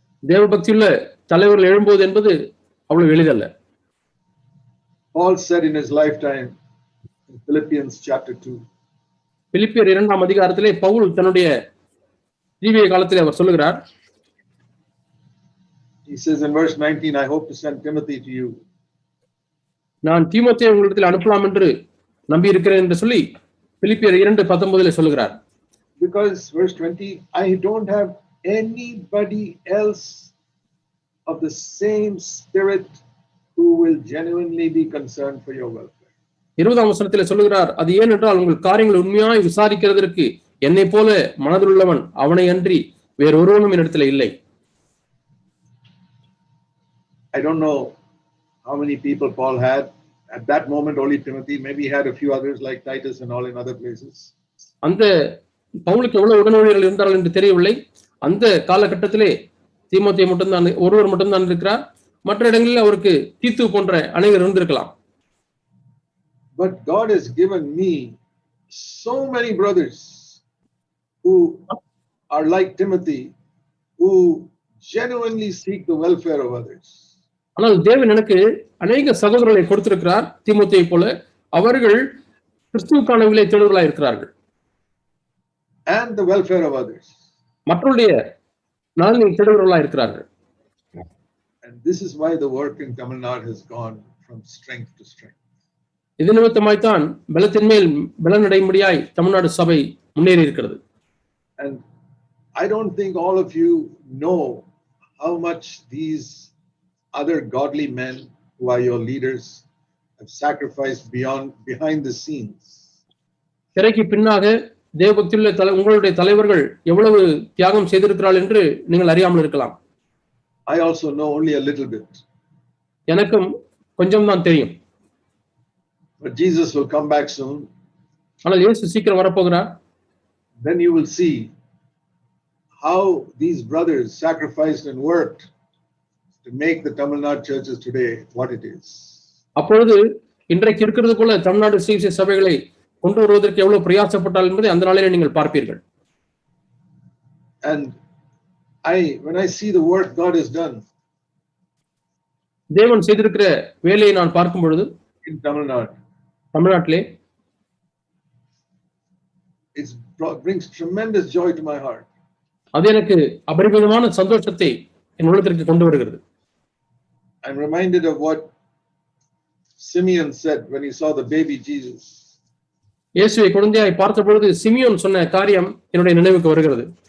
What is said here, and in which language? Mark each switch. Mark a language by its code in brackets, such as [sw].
[ta] தேவபக்தியுள்ள தலைவர்கள் எழும்போது என்பது அவ்வளவு எளிதல்ல. [en] Paul said in his lifetime in Philippians chapter 2. [ta] பிலிப்பியர் 2ஆம் அதிகாரத்திலே பவுல் தன்னுடைய ஜீவிய காலத்திலே அவர் சொல்லுகிறார். [en] He says in verse 19, I hope to send Timothy to you. [ta] நான் தீமோத்தேயுவை உங்களிடத்தில் அனுப்பலாம் என்று நம்பி இருக்கிறேன் என்று சொல்லி பிலிப்பியர் 2:19 சொல்லுகிறார். [en] Because verse 20, I don't have anybody else of the same spirit who will genuinely be concerned for your welfare. [ta] 20ஆம் வசனத்திலே சொல்லுகிறார், அது ஏனென்றால் உங்கள் காரியங்களை உண்மையாய் விசாரிக்கிறதற்கு என்னை போல மனதுள்ளவன் அவனை அன்றி வேறொருவனும் என்னிடத்தில் இல்லை. [en] I don't know how many people Paul had at that moment, only Timothy, maybe he had a few others like Titus and all in other places. [ta] அந்த பவுலுக்கு எவ்வளவு உடனடியார்கள் இருந்தார்கள் என்று தெரியவில்லை. அந்த காலகட்டத்திலே தீமோத்தேயு ஒருவர் மட்டும்தான் இருக்கிறார். மற்ற இடங்களில் அவருக்கு தீத்து போன்ற அநேகர் இருந்திருக்கலாம். [en] But God has given me so many brothers who are like Timothy, who genuinely seek the welfare of others. [ta] ஆனால் தேவன் எனக்கு அநேக சகோதரர்களை கொடுத்திருக்கிறார் தீமோத்தேயை போல. அவர்கள் கிறிஸ்துவுக்கான விலை தேடுவர்களாக இருக்கிறார்கள். [en] And the welfare of others. [ta] மற்றவருடைய நலனை தேடுவர்களாக இருக்கிறார்கள். [en] And this is why the work in Tamil Nadu has gone from strength to strength. [ta] இது நிமித்தமாய்த்தான் பலத்தின் மேல் பலனடையும்படியாய் தமிழ்நாடு சபை முன்னேறி இருக்கிறது. [en] And I don't think all of you know how much these other godly men who are your leaders have sacrificed behind the scenes. [ta] திரைக்கு பின்னாக தேவபக்தியுள்ள உங்களுடைய தலைவர்கள் எவ்வளவு தியாகம் செய்திருக்கிறார்கள் என்று நீங்கள் அறியாமல் இருக்கலாம். [en] I also know only a little bit. [ta] எனக்கும் கொஞ்சம் தான் தெரியும். [en] But Jesus will come back soon. [ta] ஆனால் இயேசு சீக்கிரம் வரப்போகிறார். [en] Then you will see how these brothers sacrificed and worked to make the Tamil Nadu churches today what it is. [ta] அப்பொழுது இன்றைக்கு இருக்கிறது போல தமிழ்நாடு சிஎஃப்சி சபைகளை கொண்டு வருவதற்கு எவ்வளவு பிரயாசப்பட்டால் என்பதை அந்த நாளிலே நீங்கள் பார்ப்பீர்கள். [en] And when I see the work God has done, [ta] தேவன் செய்திருக்கிற வேலையை நான் பார்க்கும் பொழுது [en] in Tamil Nadu. [ta] தமிழ்நாட்டிலே [en] It brings tremendous joy to my heart. [ta] அது எனக்கு அபரிமிதமான சந்தோஷத்தை என் உள்ளத்திற்கு கொண்டு வருகிறது. [en] I'm reminded of what Simeon said when he saw the baby Jesus. [ta] இயேசுவை குழந்தையாய் பார்த்த பொழுது சிமியோன் சொன்ன காரியம் என்னுடைய நினைவுக்கு வருகிறது.